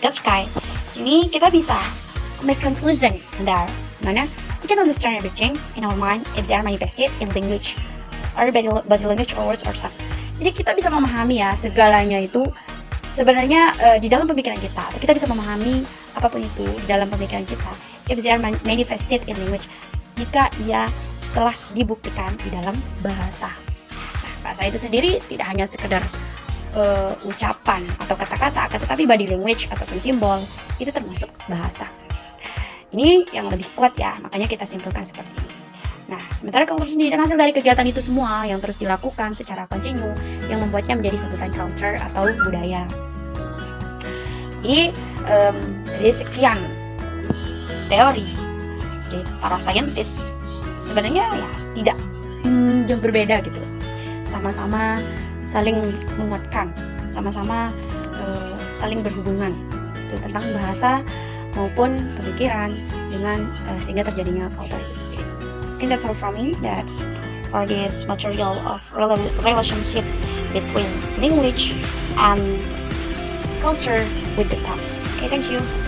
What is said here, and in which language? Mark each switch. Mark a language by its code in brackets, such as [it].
[en] Gottschalk, [id] sini kita bisa [en] make conclusion that mana we can understand everything in our mind if they are manifested in language or body language or words or sound. [id] Jadi kita bisa memahami ya segalanya itu sebenarnya di dalam pemikiran kita, atau kita bisa memahami apapun itu di dalam pemikiran kita [en] if they are manifested in language, [id] jika ia telah dibuktikan di dalam bahasa. Nah, bahasa itu sendiri tidak hanya sekedar ucapan atau kata-kata, tetapi body language ataupun simbol itu termasuk bahasa. Ini yang lebih kuat ya, makanya kita simpulkan seperti ini. Nah, sementara konklusi dan hasil dari kegiatan itu semua yang terus dilakukan secara kontinu yang membuatnya menjadi sebutan culture atau budaya. Jadi dari sekian teori dari para saintis, sebenarnya ya tidak jauh berbeda gitu, sama-sama saling menguatkan, sama-sama saling berhubungan itu tentang bahasa maupun pemikiran dengan sehingga terjadinya culture itu sendiri. [en] I think that's all from me. That's for this material of relationship between language and culture with the text. Okay, thank you.